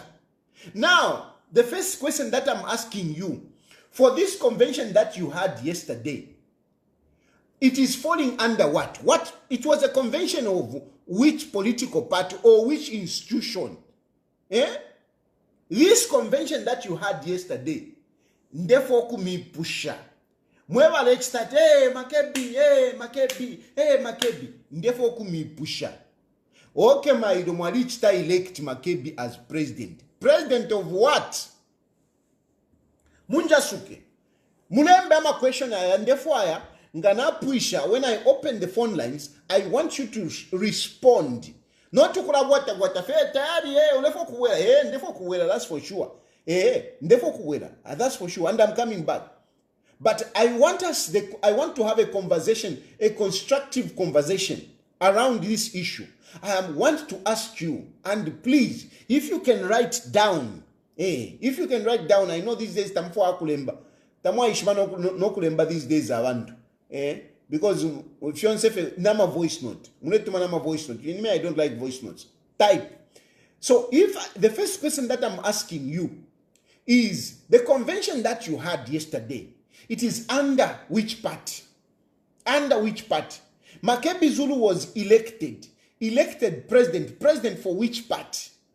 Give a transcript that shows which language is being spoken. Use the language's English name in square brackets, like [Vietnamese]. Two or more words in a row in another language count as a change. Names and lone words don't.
[English] Now, the first question that I'm asking you, for this convention that you had yesterday, it is falling under what? It was a convention of which political party or which institution? This convention that you had yesterday, therefore [Bemba] kumi pusha. [English] Mweba let's start, Makebi, therefore [Bemba] kumi pusha. [English] Okay, [Bemba] maido mwalichita [English] elect Makebi as president. President of what? Munjasuke. [Bemba] Mulembe ama [English] question and therefore [Bemba] ngana puisha, [English] when I open the phone lines, I want you to respond. Not to what fair Tayali, [Bemba] ndefo kuwela, [English] that's for sure. [Bemba] Ndefo kuwela, [English] that's for sure. And I'm coming back. But I want to have a conversation, a constructive conversation. around this issue, I want to ask you, and please, if you can write down, if you can write down, I know these days [Bemba] tamfo akulemba, tamwa ishima no kulemba [English] these days avantu, because if you say nama voice note, [Bemba] munetuma nama [English] voice note. In me, I don't like voice notes. Type. So if the first question that I'm asking you is the convention that you had yesterday, it is under which party? Under which party? Makebi Zulu was elected president for which party?